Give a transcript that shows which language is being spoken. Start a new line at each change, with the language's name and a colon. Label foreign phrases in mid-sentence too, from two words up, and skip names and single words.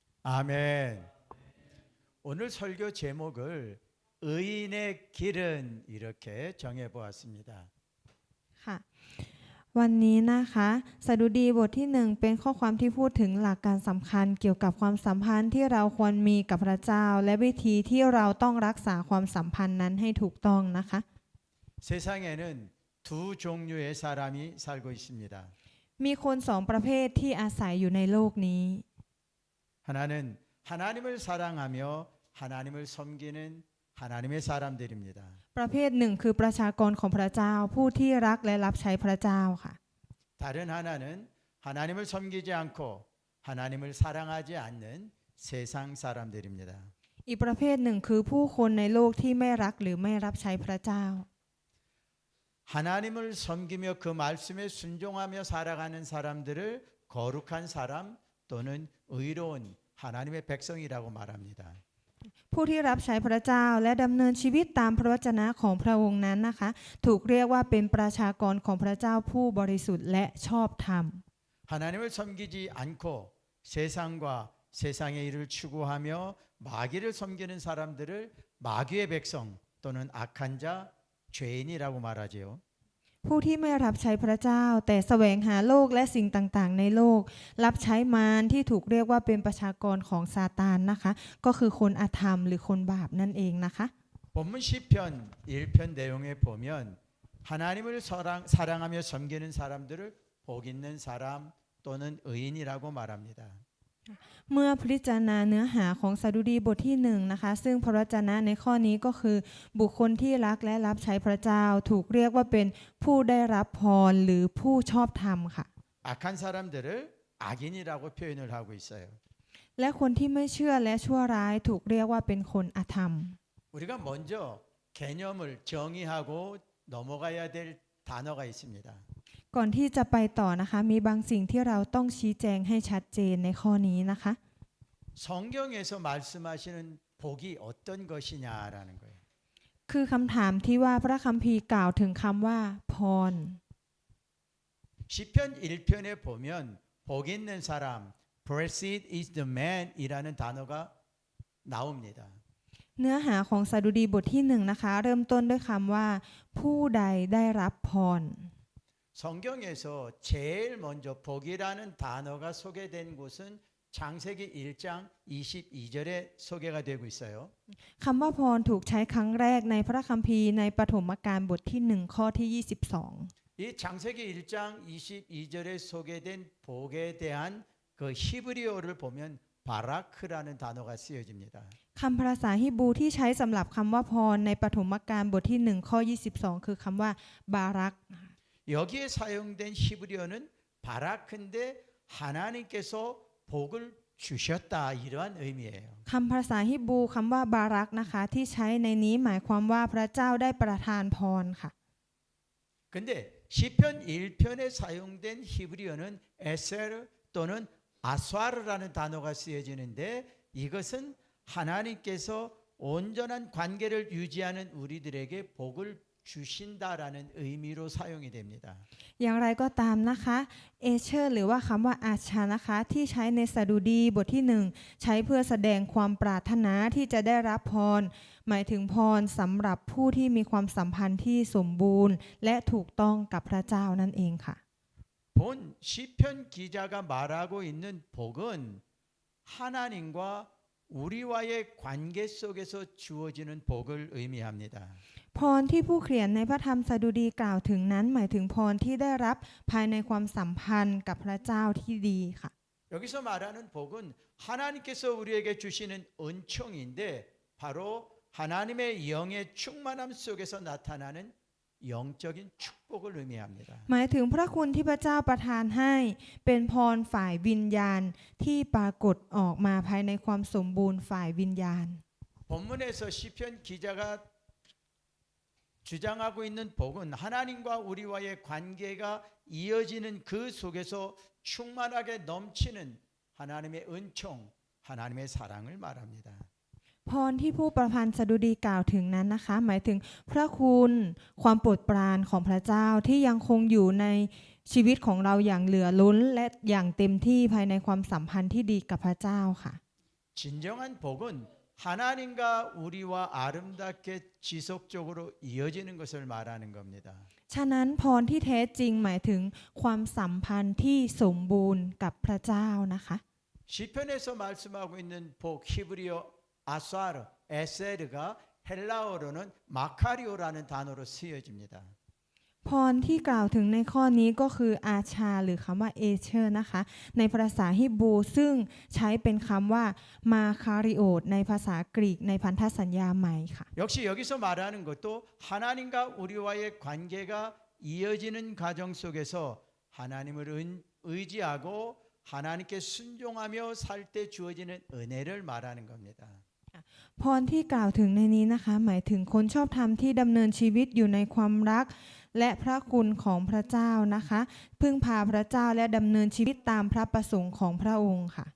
Korean: 아멘. 오늘 설교 제목을 의인의 길은 이렇게 정해 보았습니다.
Thai: ค่ะวันนี้นะคะสดุดีบทที่หนึ่งเป็นข้อความที่พูดถึงหลักการสำคัญเกี่ยวกับความสัมพันธ์ที่เราควรมีกับพระเจ้าและวิธีที่เราต้องรักษาความสัมพันธ์นั้นให้ถูกต้องนะคะ
Korean: 세상에는 두 종류의 사람이 살고 있습니다.
Thai: มีคนสองประเภทที่อาศัยอยู่ในโลกนี้
Korean: 하나는 하나님을 사랑하며 하나님을 섬기는 하나님의 사람들입니다.
Thai: ประเภทหนึ่งคือประชากรของพระเจ้าผู้ที่รักและรับใช้พระเจ้าค่ะ
Korean: 다른 하나는 하나님을 섬기지 않고 하나님을 사랑하지 않는 세상 사람들입니다.
Thai: อีกประเภทหนึ่งคือผู้คนในโลกที่ไม่รักหรือไม่รับใช้พระเจ้า
Korean: 하나님을 섬기며 그 말씀에 순종하며 살아가는 사람들을 거룩한 사람 또는 의로운 하나님의 백성이라고 말합니다.
Thai: ผู้ที่รับใช้พระเจ้าและดำเนินชีวิตตามพระวจนะของพระองค์นั้นนะคะถูกเรียกว่าเป็นประชากรของพระเจ้าผู้บริสุทธิ์และชอบธรรม
Korean: 하나님을 섬기지 않고 세상과 세상의 일을 추구하며 마귀를 섬기는 사람들을 마귀의 백성 또는 악한 자, 죄인이라고 말하지요.
Thai: ผู้ที่ไม่รับใช้พระเจ้าแต่แสวงหาโลกและสิ่งต่างๆในโลกรับใช้มารที่ถูกเรียกว่าเป็นประชากรของซาตานนะคะก็คือคนอธรรมหรือคนบาปนั่นเองนะคะ
Korean: 본문 시편 1편 내용에 보면 하나님을 사랑하며 섬기는 사람들을 복 있는 사람 또는 의인이라고 말합니다.
Thai: เมื่อพิจารณาเนื้อหาของสดุดีบทที่หนึ่งนะคะซึ่งพระวจนะในข้อนี้ก็คือบุคคลที่รักและรับใช้พระเจ้าถูกเรียกว่าเป็นผู้ได้รับพรหรือผู้ชอบธรรมค่ะ
Korean: 악한 사람들을 악인이라고 표현을 하고 있어요.
Thai: และคนที่ไม่เชื่อและชั่วร้ายถูกเรียกว่าเป็นคนอธรรม
Korean: 우리가 먼저 개념을 정의하고 넘어가야 될 단어가 있습니다.
Thai: ก่อนที่จะไปต่อนะคะมีบางสิ่งที่เราต้องชี้แจงให้ชัดเจนในข้อนี้นะคะ
Korean: 성경에서 말씀하시는 복이 어떤 것이냐라는 거예요.
Thai: คือคำถามที่ว่าพระคัมภีร์กล่าวถึงคำว่าพร
Korean: 시편 1편에 보면 복 있는 사람,
English: blessed is the man
Korean: 이라는 단어가 나옵니다.
Thai: เนื้อหาของสดุดีบทที่หนึ่งนะคะเริ่มต้นด้วยคำว่าผู้ใดได้รับพร
Korean: 성경에서 제일 먼저 복이라는 단어가 소개된 곳은 창세기 1장 22절에 소개가 되고 있어요.
Thai: คำว่าพรถูกใช้ครั้งแรกในพระคัมภีร์ในปฐมกาลบทที่หนึ่งข้อที่ 22
Korean: 이 창세기 1장 22절에 소개된 복에 대한 그 히브리어를 보면 바라크라는 단어가 쓰여집니다.
Thai: คำภาษาฮิบรูที่ใช้สำหรับคำว่าพรในปฐมกาลบทที่หนึ่งข้อ 22 คือคำว่าบารัก
Korean: 여기에 사용된 히브리어는 바라크인데 하나님께서 복을 주셨다 이러한 의미예요.
Thai: คำภาษาฮิบรูคำว่าบารักนะคะที่ใช้ในนี้หมายความว่าพระเจ้าได้ประทานพรค่ะ
Korean: 근데 시편 1편에 사용된 히브리어는 에세르 또는 아스와르라는 단어가 쓰여지는데 이것은 하나님께서 온전한 관계를 유지하는 우리들에게 복을 주신다라는 의미로 사용이 됩니다.
Thai: อย่างไรก็ตามนะคะเอเชอร์หรือว่าคำว่าอาชานะคะที่ใช้ในสดุดีบทที่หนึ่งใช้เพื่อแสดงความปรารถนาที่จะได้รับพรหมายถึงพรสำหรับผู้ที่มีความสัมพันธ์ที่สมบูรณ์และถูกต้องกับพระเจ้านั่นเองค่ะ
Korean: 본 시편 기자가 말하고 있는 복은 하나님과 우리와의 관계 속에서 주어지는 복을 의미합니다.
Thai: พรที่ผู้เขียนในพระธรรมสดุดีกล่าวถึงนั้นหมายถึงพรที่ได้รับภายในความสัมพันธ์กับพระเจ้าที่ดีค่ะ
Korean: 여기서 말하는 복은 하나님께서 우리에게 주시는 은총인데 바로 하나님의 영의 충만함 속에서 나타나는 영적인 축복을 의미합니다.
Thai: หมายถึงพระคุณที่พระเจ้าประทานให้เป็นพรฝ่ายวิญญาณที่ปรากฏออกมาภายในความสมบูรณ์ฝ่ายวิญญาณ
Korean: 본문에서 시편 기자가 주장하고 있는 복은 하나님과 우리와의 관계가 이어지는 그 속에서 충만하게 넘치는 하나님의 은총, 하나님의 사랑을 말합니다.
Thai: พรที่ผู้ประพันธ์สดุดีกล่าวถึงนั้นนะคะหมายถึงพระคุณความโปรดปรานของพระเจ้าที่ยังคงอยู่ในชีวิตของเราอย่างเหลือล้นและอย่างเต็มที่ภายในความสัมพันธ์ที่ดีกับพระเจ้าค่ะ
Korean: 진정한 복은 하나님과 우리와 아름답게 지속적으로 이어지는 것을 말하는 겁니다.
Thai: ฉะนั้นพรที่แท้จริงหมายถึงความสัมพันธ์ที่สมบูรณ์กับพระเจ้านะคะ
Korean: 시편에서 말씀하고 있는 복 히브리어 아사르, 에세르가 헬라어로는 마카리오라는 단어로 쓰여집니다.
Thai: พรที่กล่าวถึงในข้อนี้ก็คืออาชาหรือคำว่าเอเชอร์นะคะในภาษาฮิบรูซึ่งใช้เป็นคำว่ามาคาริโอตในภาษากรีกในพันธสัญญาใหม่ค่ะ
Korean: 역시 여기서 말하는 것도 하나님과 우리와의 관계가 이어지는 과정 속에서 하나님을 의지하고 하나님께 순종하며 살 때 주어지는 은혜를 말하는 겁니다.
Thai: พรที่กล่าวถึงในนี้นะคะหมายถึงคนชอบธรรมที่ดำเนินชีวิตอยู่ในความรักและพระคุณของพระเจ้านะคะพึ่งพาพระเจ้าและดำเนินชีวิตตามพระประสงค์ของพระองค์ค่ะ